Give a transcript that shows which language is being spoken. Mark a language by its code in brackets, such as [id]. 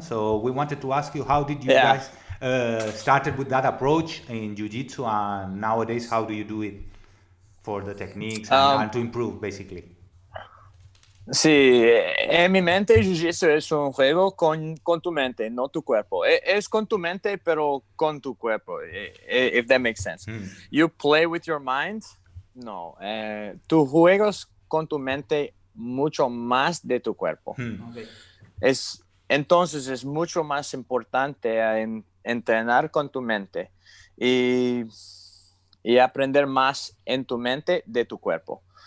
[en] So we wanted to ask you, how did you guys started with that approach in Jiu-Jitsu, and nowadays how do you do it for the techniques and to improve, basically? [es] Sí, en mi mente Jiu-Jitsu es un juego con tu mente, no tu cuerpo. Es con tu mente, pero con tu cuerpo, [en] if that makes sense. You play with your mind, no. [es] Tú juegas con tu mente mucho más de tu cuerpo. [en] Okay. [es] Entonces es mucho más importante entrenar con tu mente y aprender más en tu mente de tu cuerpo.